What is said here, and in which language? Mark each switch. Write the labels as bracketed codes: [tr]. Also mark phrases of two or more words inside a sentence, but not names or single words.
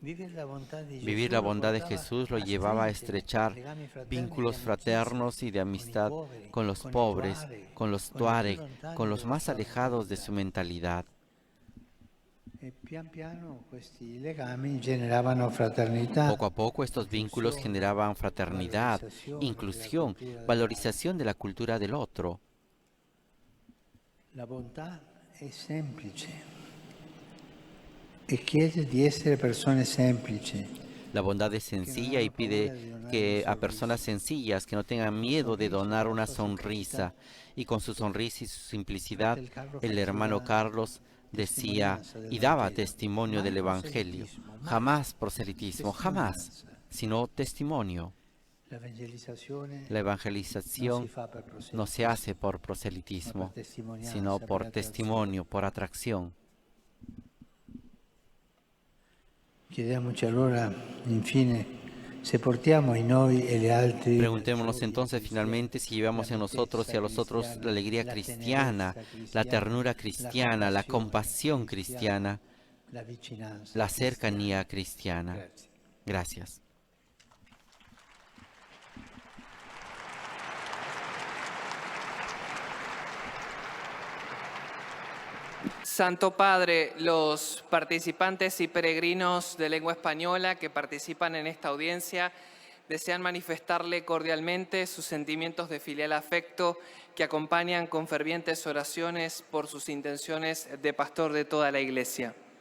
[es] Vivir la bondad de Jesús lo llevaba a estrechar vínculos fraternos y de amistad con los pobres, con los tuareg, con los más alejados de su mentalidad. Poco a poco estos vínculos generaban fraternidad, inclusión, valorización de la cultura del otro. La bondad es [it] semplice e chiede di essere persone semplici. [es] La bondad es sencilla y pide que a personas sencillas que no tengan miedo de donar una sonrisa. Y con su sonrisa y su simplicidad, el hermano Carlos decía y daba testimonio del Evangelio. Jamás proselitismo, jamás, sino testimonio. La evangelización no se hace por proselitismo, sino por testimonio, por atracción. [it] Chiediamoci allora, infine, se portiamo in noi e gli altri. [es] Preguntémonos entonces finalmente si llevamos en nosotros y a los otros la alegría cristiana, la ternura cristiana, la compasión cristiana, la cercanía cristiana. Gracias. Santo Padre, los participantes y peregrinos de lengua española que participan en esta audiencia desean manifestarle cordialmente sus sentimientos de filial afecto que acompañan con fervientes oraciones por sus intenciones de pastor de toda la Iglesia.